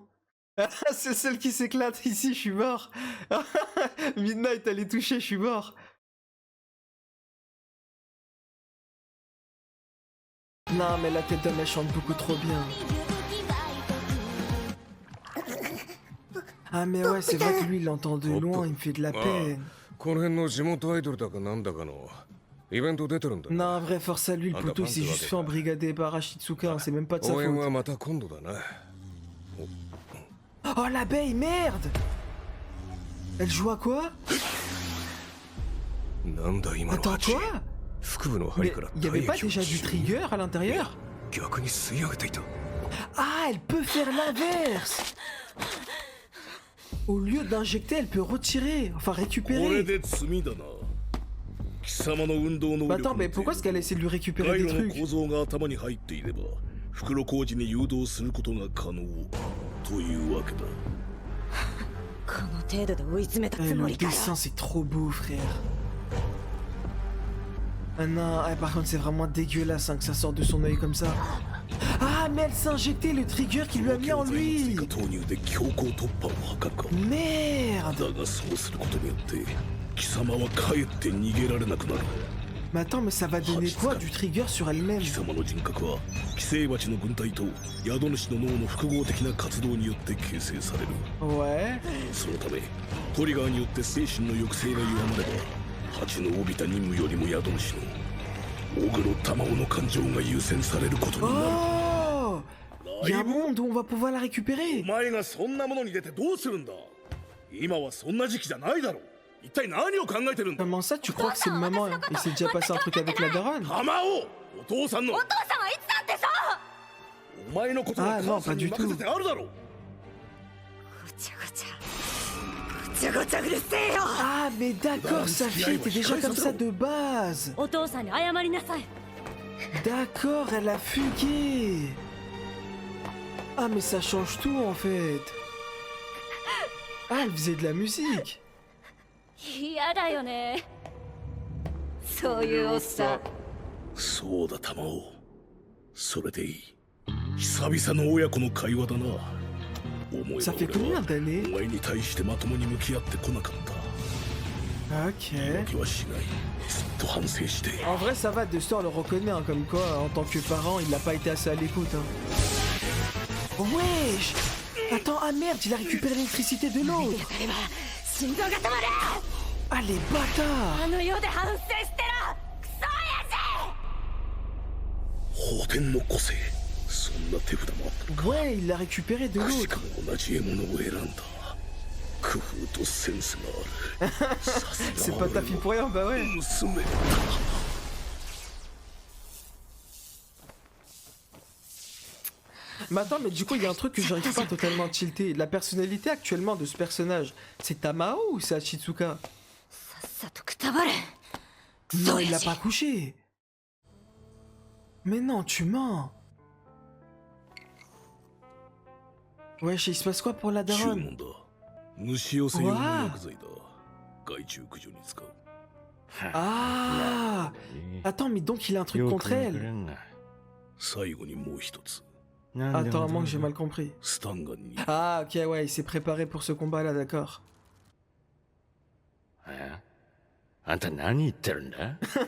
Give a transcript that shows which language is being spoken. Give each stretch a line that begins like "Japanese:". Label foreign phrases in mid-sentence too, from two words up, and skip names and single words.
French: C'est celle qui s'éclate ici, je suis mort. Midnight, elle est touchée, je suis mort. Non, mais la tête d'homme, elle chante beaucoup trop bien. Ah, mais ouais, c'est vrai que lui, il l'entend de loin, il me fait de la peine.
Japanese: この辺の地元アイドルだかなんだかのイベント出てるんだ
French: Non,
Japanese: な。
French: en vrai, force à lui, le Ah, poteau, il t'as s'est pas juste de fait embrigader par Ashitsuka, hein, c'est même pas de sa
Japanese: 応援
French: faute.
Japanese: はまた今度だな。
French: Oh, l'abeille, merde! Elle joue à quoi?
Japanese: なんだ今の
French: Attends,
Japanese: 蜂。
French: quoi?
Japanese: 腹部の
French: Mais
Japanese: 針から
French: il y avait pas
Japanese: 体液を
French: déjà du
Japanese: 注入
French: trigger à l'intérieur?
Japanese: 逆に吸い上げていた。
French: Ah, elle peut faire l'inverse! Au lieu d'injecter, elle peut retirer, enfin
Japanese: これ
French: récupérer.
Japanese: で罪だな。貴様の運動能
French: Bah
Japanese: 力
French: attends, mais pourquoi est-ce qu'elle essaie de lui
Japanese: 回
French: récupérer des
Japanese: 路の
French: trucs?
Japanese: 構造が頭に入っていれば袋小路に誘導することが可能というわけだ。この程度で追い詰めたつ
French: Eh,
Japanese: も
French: le
Japanese: りかよ。
French: dessin, c'est trop beau, frère. Ah non, ah, par contre c'est vraiment dégueulasse hein, que ça sorte de son œil comme ça. Ah mais elle s'est injecté le trigger qu'il lui a mis en
Japanese: 追
French: lui.
Japanese: 加投入で強行突破を図るか
French: Merde.
Japanese: だがそうすることによって貴様はかえって逃げられなくなる
French: Mais attends, mais ça va donner quoi du trigger sur elle-même?
Japanese: 貴様の人格は寄生蜂の軍隊と宿主の脳の複合的な活動によって形成される
French: Ouais.
Japanese: そのためトリガーによって精神の抑制が弱まれば蜂の帯びた任務よりも宿主のオグロ卵の感情が優先されることになる Oh!
French: Il y a un monde où on va pouvoir la récupérer.
Japanese: お前がそんなものに出てどうするんだ今はそんな時期じゃないだろう一体何を考えてるんだ
French: Comment ça, tu crois que c'est le moment hein? Il s'est déjà passé un truc avec la daronne?
Japanese: 浜尾お父さんのお父さんはいつだってさお前のことはあ母さんに
French: non, pas du
Japanese: 任せてあるだろうごちゃごちゃごちゃごちゃうるせえよ
French: Ah mais d'accord, sa fille était déjà comme ça de base. お父さんに謝りなさい D'accord, elle a fugué. Ah mais ça change tout en fait. Ah, elle faisait de la musique.
Japanese: 嫌だよねそういうおっさんそうだ玉尾それでいい久々の親子の会話だな思えば
French: Ça fait
Japanese: 俺
French: combien
Japanese: は
French: d'années?
Japanese: お前に対してまともに向き合ってこなかった
French: Ok.
Japanese: 気はしないずっと反省して
French: En vrai, ça va, De Store le reconnaît, hein, comme quoi, en tant que parent, il n'a pas été assez à l'écoute. Hein. Wesh! Attends, ah merde, il a récupéré l'électricité de l'autre!
Japanese: あれば心臓が止まる
French: Ah les bâtards!
Japanese: あの世で反省してろクソ親父法天の個性そんな手札もあったのか
French: Ouais, il l'a récupéré de
Japanese: しか
French: l'autre.
Japanese: も同じ獲物を選んだ工夫とセンスがあるさす
French: C'est
Japanese: が
French: pas ta fille pour rien, bah ouais.
Japanese: 娘
French: Mais attends, mais du coup, il y a un truc que j'arrive pas totalement à tilter. La personnalité actuellement de ce personnage, c'est Tamao ou c'est Achitsuka?
Japanese: さっさとくたばれ
French: Non, il l'a pas couché. Mais non, tu mens. Wesh, il se passe quoi pour la
Japanese: 注
French: daronne?
Japanese: 文だ虫寄せ用の薬剤だ害虫駆除に使う Ah!
French: Attends, mais donc il a un truc contre elle?
Japanese: 最後にもう一つ
French: Attends, à moins que j'ai mal compris.
Japanese: スタンガンに
French: Ah, ok, ouais, il s'est préparé pour ce combat-là, d'accord.
Japanese: あんた何言ってるんだ